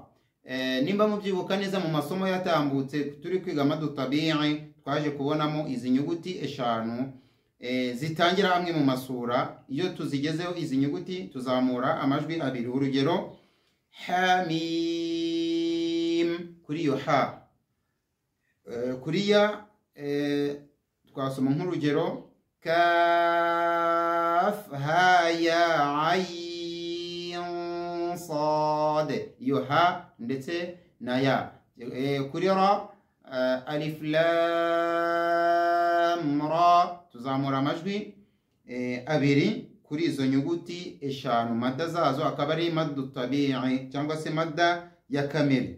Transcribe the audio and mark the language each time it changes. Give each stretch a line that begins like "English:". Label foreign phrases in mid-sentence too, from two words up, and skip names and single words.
Kinyarwanda: Nimba mubyibuka neza mu masomo yatambutse turi kwiga
Arabic: madu tabi'i,
Kinyarwanda: twaje kubonamo izi nyuguti eshanu zitangira amwe mu masura. Iyo tuzigezeho izi nyuguti tuzamura amajwi abiri. Urugero hamim, kuri iyo ha. Kuri ya twasoma nk'urugero
Arabic: kaf ha ya ayn sad,
Kinyarwanda: iyo ha ndetse na ya. Kuri ra
Arabic: alif lam ra,
Kinyarwanda: tuzamura amajwi abiri kuri izo nyuguti eshanu. Madda zazo akaba ari
Arabic: maddu tabi'i
Kinyarwanda: cyangwa se madda ya kamere.